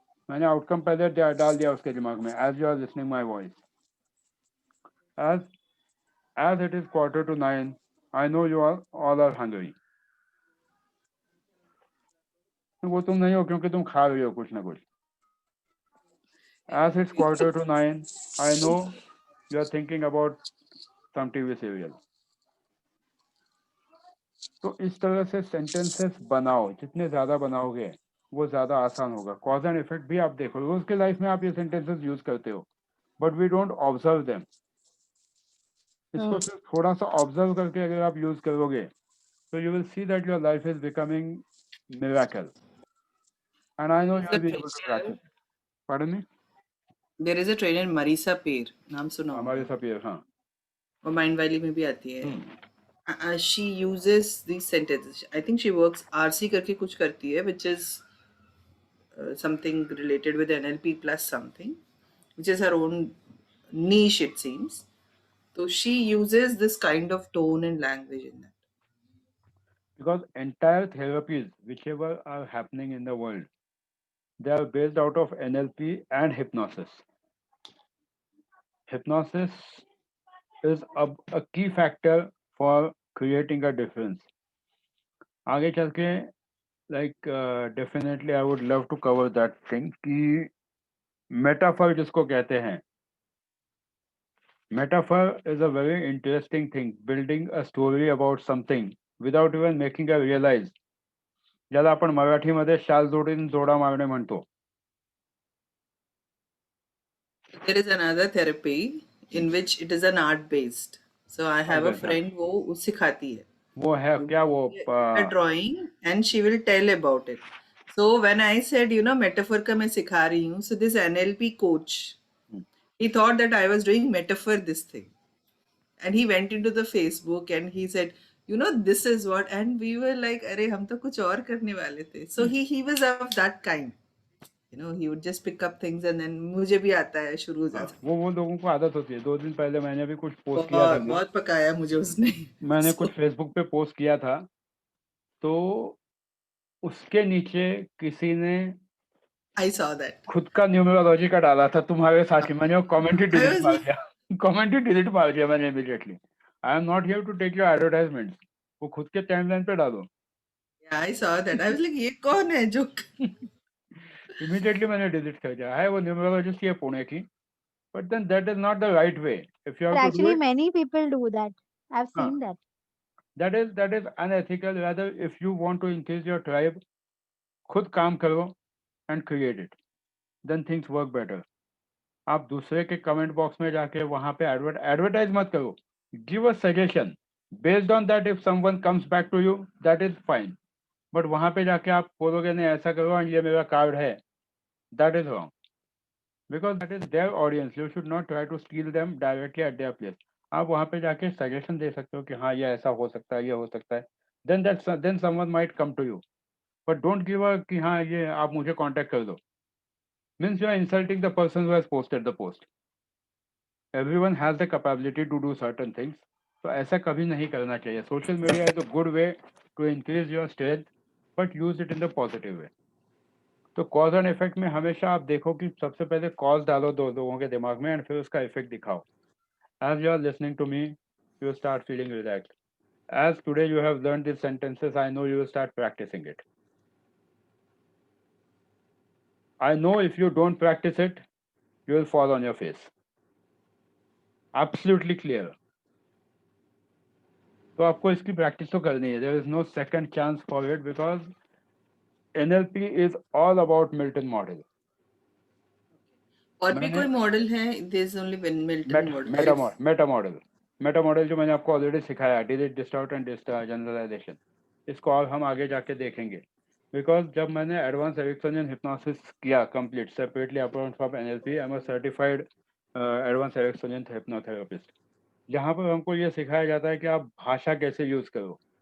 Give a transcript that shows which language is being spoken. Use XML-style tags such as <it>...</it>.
<hi>मैंने आउटकम पहले डाल दिया उसके दिमाग में,</hi> <en>As you are listening my voice, as it is 8:45, I know you all are hungry.</en> <hi>वो तुम नहीं हो क्योंकि तुम खा रही हो कुछ ना कुछ।</hi> <en>As it's 8:45, I know you are thinking about some TV serial.</en> <hi>तो इस तरह से सेंटेंसेस बनाओ, जितने ज्यादा बनाओगे वो ज्यादा आसान होगा. कॉज एंड इफेक्ट भी आप देखो, रोज के लाइफ में आप ये सेंटेंसेस यूज करते हो,</hi> <en>But we don't observe them.</en> <hi>इसको सिर्फ थोड़ा सा ऑब्जर्व करके अगर आप यूज करोगे तो</hi> <en>You will see that your life is becoming miracle. And I know you will be able to practise. Pardon me? There is a trainer Marisa Peer,</en> <hi>नाम सुना होगा, हमारे सब ये, हाँ. वो माइंड वैली में भी आती है. हम्म.</hi> <en>she uses these sentences. I think she works RC</en> <hi>करके कुछ करती है,</hi> <en>which is something related with NLP plus something, which is her own niche, it seems. So she uses this kind of tone and language in that. Because entire therapies, whichever are happening in the world, they are based out of NLP and hypnosis. Hypnosis is a key factor for creating a difference.</en> <hi>आगे चल के,</hi> <en>like definitely I would love to cover that thing कि metaphor</en> <hi>जिसको कहते हैं.</hi> <en>Metaphor is a very interesting thing, building a story about something without even making a realize.</en> <mr>ज्याला आपण मराठीमध्ये शाल जोडीन जोडा मारणे म्हणतो.</mr> <en>There is another therapy in which it is an art based. So I have a friend</en> <hi>वो सिखाती है. वो है क्या वो</hi> <en>a drawing and she will tell about it. So when I said, you know, metaphor</en> <hi>का मैं सिखा रही हूँ,</hi> <en>so this NLP coach, he thought that I was doing metaphor this thing. And he went into the Facebook and he said, you know, this is what, and we were like,</en> <hi>अरे हम तो कुछ और करने वाले थे.</hi> <en>So he was of that kind. You know, he would just pick up things and then</en> <hi>मुझे भी आता है, शुरू हो जाता है. वो लोगों को आदत होती है. 2 दिन पहले मैंने भी कुछ पोस्ट किया था. बहुत पकाया मुझे उसने. मैंने कुछ फेसबुक पे पोस्ट किया था, तो उसके नीचे किसी ने</hi> <en>I saw that.</en> <hi>खुद का न्यूमरोलॉजी का डाला था तुम्हारे साथ ही. मैंने वो कमेंट ही डिलीट मार दिया. कमेंट ही डिलीट मार दिया मैंने immediately.</hi> <en>I am not here to take your advertisement.</en> <hi>वो खुद के टाइमलाइन पे डालो.</hi> <en>Yeah, I saw that. I was like,</en> <hi>ये कौन है जो इमीडिएटली मैंने डिलीट कर दिया. है वो न्यूमरोलॉजिस्ट ही है पुणे की,</hi> <en>But then that is not the right way. If you have to do Actually, it, many people do that. I've seen that. that is unethical. Rather, if you want to increase your tribe,</en> <hi>खुद काम करो</hi> <en>and create it, then things work better.</en> <hi>आप दूसरे के comment box में जाके वहां पे एडवर्टाइज मत करो.</hi> <en>Give a suggestion based on that. If someone comes back to you, that is fine.</en> <hi>But वहां पे जाके आप बोलोगे नहीं ऐसा करो और ये मेरा कार्ड है,</hi> <en>That is wrong. Because that is their audience. You should not try to steal them directly at their place.</en> <hi>आप वहां पे जाके सजेशन दे सकते हो कि हाँ ये ऐसा हो सकता है, ये हो सकता है.</hi> <en>Then someone might come to you. But don't give a</en> <hi>कि हाँ ये आप मुझे कांटेक्ट कर दो.</hi> <en>Means you are insulting the person who has posted the post. Everyone has the capability to do certain things.</en> <hi>तो ऐसा कभी नहीं करना चाहिए.</hi> <en>Social media is a good way to increase your strength, but use it in the positive way.</en> <hi>तो cause and effect में हमेशा आप देखो कि सबसे पहले कॉज डालो दो लोगों के दिमाग में, एंड फिर उसका इफेक्ट दिखाओ.</hi> <en>As you are listening to me, you start feeling relaxed. As today you have learned these sentences, I know you will start practicing it. I know if you don't practice it, you will fall on your face. Absolutely clear.</en> <hi>तो आपको इसकी practice तो करनी है.</hi> <en>There is no second chance for it because NLP is all about Milton model.</en> <hi>और भी कोई model है?</hi> <en>There is only one Milton model.</en> <hi>Meta model जो मैंने आपको ऑलरेडी सिखाया, डिलीट, डिस्टॉर्ट एंड जनरलाइजेशन. इसको और हम आगे जाके देखेंगे. बिकॉज जब मैंने एडवांस एरिक्सनियन हिप्नोसिस किया complete separately apart from NLP,</hi> <en>I am a certified advance Ericksonian hypnotherapist.</en> <hi>जहाँ पर हमको ये सिखाया जाता है कि आप भाषा कैसे यूज करो.</hi>